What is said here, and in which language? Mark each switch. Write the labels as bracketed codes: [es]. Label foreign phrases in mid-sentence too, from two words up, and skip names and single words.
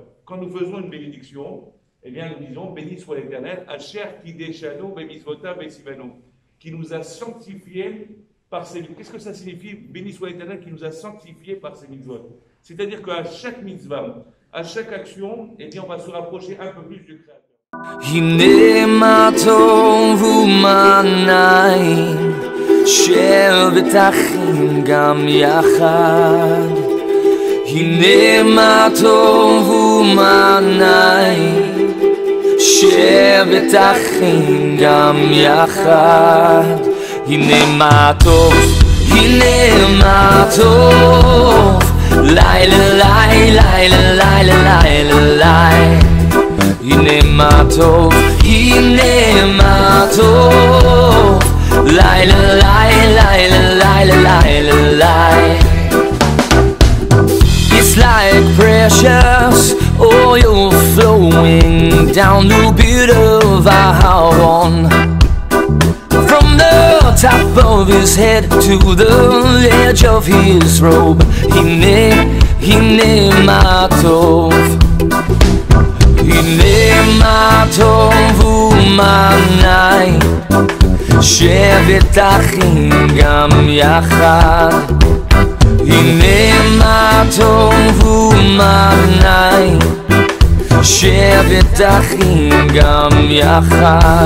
[fr] Quand nous faisons une bénédiction, eh bien, nous disons: béni soit l'Éternel, [he] אשר קידשנו במצוותיו וציוונו, [fr] qui nous a sanctifiés par ses mitzvot. Qu'est-ce que ça signifie? Béni soit l'Éternel qui nous a sanctifiés par ses mitzvot. C'est-à-dire qu'à chaque mitzvah, à chaque action, eh bien, on va se rapprocher un peu plus du Créateur. [he] הנה מה טוב ומה נעים, שבת אחים גם יחד. הנה מה טוב ומה נעים, שבת אחים גם יחד. הנה מה טוב, הנה מה טוב, לילה לילה לילה לילה לילה. הנה מה טוב, הנה מה טוב, לילה לילה לילה לילה לילה. [en] It's like precious oil flowing down the beard of Aharon, from the top of his head to the edge of his robe. [he] הנה מה טוב, הנה מה טוב ומה נעים, שבת אחים גם יחד. הנה מה טוב ומה נעים, שבת אחים גם יחד.